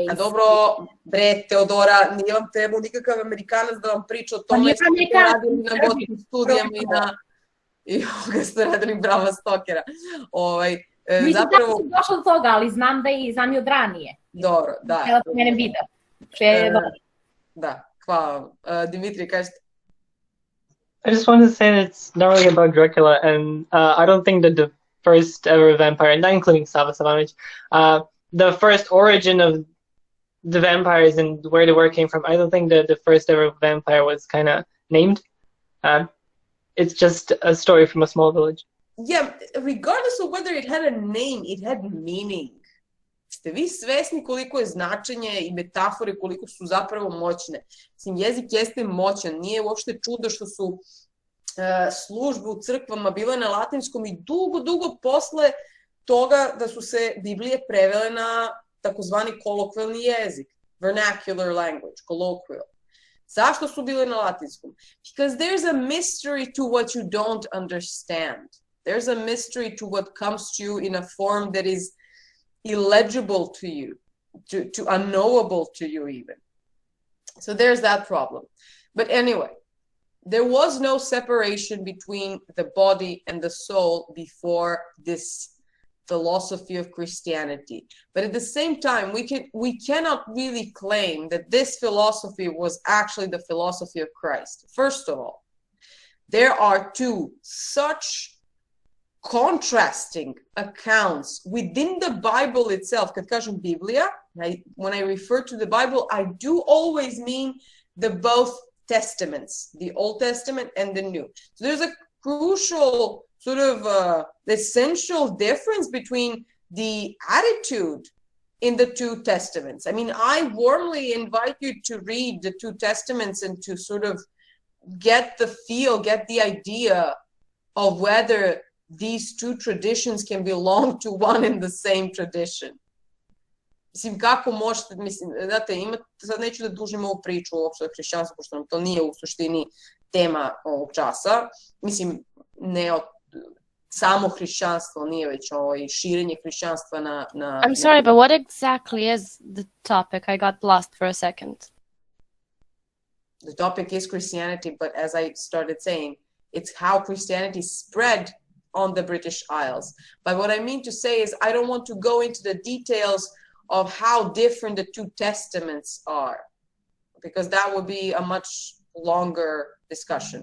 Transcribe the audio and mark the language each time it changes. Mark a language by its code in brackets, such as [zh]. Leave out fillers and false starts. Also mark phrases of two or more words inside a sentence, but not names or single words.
[sr] A dobro, bre, Teodora, nije vam trebao nikakav Amerikanac da vam priča o tome što ste radili na gotičnim studijama i ovoga ste radili Brava Stokera. Mislim da sam došla do toga, ali znam da i znam i od ranije. Dobro, da. Htjela sam mene video. Da, hvala. Dimitri, kažete? [en] I just wanted to say that it's not really about Dracula, and I don't think that the first ever vampire, not including Sava Savanovic, the first origin of the vampires and where the word came from, I don't think that the first ever vampire was kind of named. It's just a story from a small village. Yeah, regardless of whether it had a name, it had meaning. [sr] Ste vi svesni koliko je značenje i metafore, koliko su zapravo moćne? Mislim, jezik jeste moćan, nije uopšte čudo što su službe u crkvama bile na latinskom i dugo posle toga da su se Biblije prevele na takozvani kolokvijalni jezik, [en] vernacular language, colloquial. [sr] Zašto su bile na latinskom? [en] Because there's a mystery to what you don't understand. There's a mystery to what comes to you in a form that is illegible to you, to unknowable to you even. So there's that problem. But anyway, there was no separation between the body and the soul before this philosophy of Christianity. But at the same time, we cannot really claim that this philosophy was actually the philosophy of Christ. First of all, there are two such contrasting accounts within the Bible itself. [sr] Kad kažem Biblija, [en] when I refer to the Bible, I do always mean the both testaments, the Old Testament and the New. So there's a crucial sort of essential difference between the attitude in the two testaments. I mean, I warmly invite you to read the two testaments and to sort of get the feel, get the idea of whether these two traditions can belong to one and the same tradition. [sr] Mislim, kako možete, mislim, znate, sad neću da dužim ovu priču uopšte o hrišćanstvu, pošto nam to nije u suštini tema ovog časa. Mislim, ne samo hrišćanstvo, nije već širenje hrišćanstva na... [en] I'm sorry, but what exactly is the topic? I got lost for a second. The topic is Christianity, but as I started saying, it's how Christianity spread on the British Isles. But what I mean to say is I don't want to go into the details of how different the two testaments are, because that would be a much longer discussion.